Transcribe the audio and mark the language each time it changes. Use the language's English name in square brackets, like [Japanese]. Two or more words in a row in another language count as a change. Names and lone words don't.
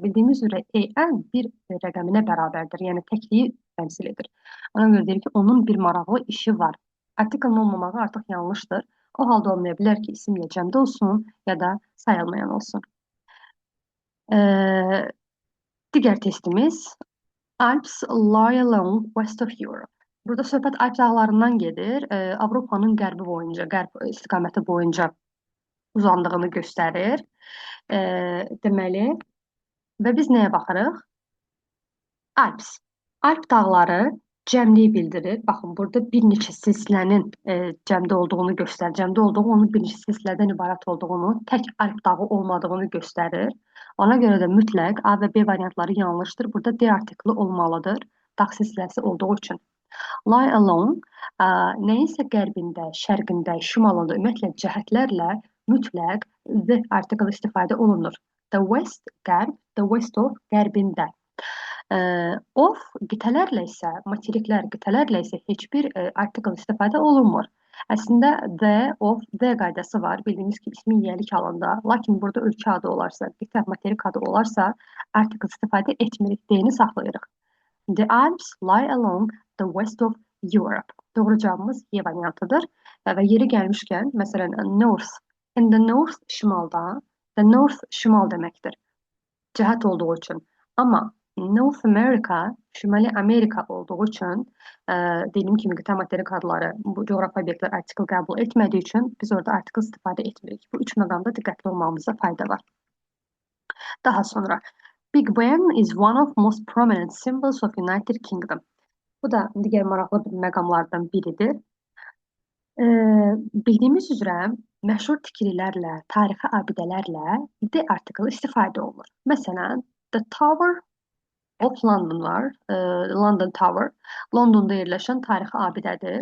[Azerbaijani] Bildiyimiz üzrə en bir rəqəminə bərabərdir. Yəni təkliyi təmsil edir. Ona görə deyir ki, onun bir maraqlı işi var. Artiklın olmamağı artıq yanlışdır. O halda olmaya bilər ki, isim ya cəmdə olsun, ya da sayılmayan olsun. Digər testimiz [English] Alps lie along west of Europe. [Azerbaijani] Burada söhbət Alp dağlarından gedir. Avropanın qərbi boyunca, qərb istiqaməti boyunca uzandığını göstərir. Deməli, və biz nəyə baxırıq? Alps. Alp dağları cəmliyi bildirir. Baxın, burada bir neçə silsilənin cəmdə olduğunu göstərir. Cəmdə olduğu onun bir neçə silsilədən ibarət olduğunu, tək Alp dağı olmadığını göstərir. Ona görə də mütləq A və B variantları yanlışdır. Burada D artikli olmalıdır. Dağ silsiləsi olduğu üçün. [English] Lie along [Azerbaijani] nəyinsə qərbində, şərqində, şimalında, ümumiyyətlə cəhətlərlə mütləq [English] the article [Azerbaijani] istifadə olunur. [English] The west, qərb, the west of, qərbində. [Azerbaijani] Of qitələrlə isə, materiklər qitələrlə isə heç bir artikel istifadə olunmur. Əslində [English] the, of, the [Azerbaijani] qaydası var. Bildiyimiz ki, ismin yiyəlik halında. Lakin burada ölkə adı olarsa, qitə, materik adı olarsa, artikel istifadə etmirik, D-ni saxlayırıq. [English] The Alps lie along the west of Europe. [Azerbaijani] Doğru cavabımız Y variantıdır. Və yeri gəlmişkən, məsələn, north. [English] In the north, şimalda. The north, [Azerbaijani] şimal deməkdir. Cəhət olduğu üçün. Amma North America, Şimali Amerika olduğu üçün, dediyim kimi qitə materik adları, bu coğrafi obyektlər artikel qəbul etmədiyi üçün biz orada artikel istifadə etmirik. Bu üç məqamda diqqətli olmamıza fayda var. Daha sonra, [English] Big Ben is one of most prominent symbols of United Kingdom. [Azerbaijani] Bu da digər maraqlı məqamlardan biridir. Bildiyimiz üzrə məşhur tikililərlə, tarixi abidələrlə D artikel istifadə olunur. Məsələn, The Tower of London var, London Tower, Londonda yerləşən tarixi abidədir.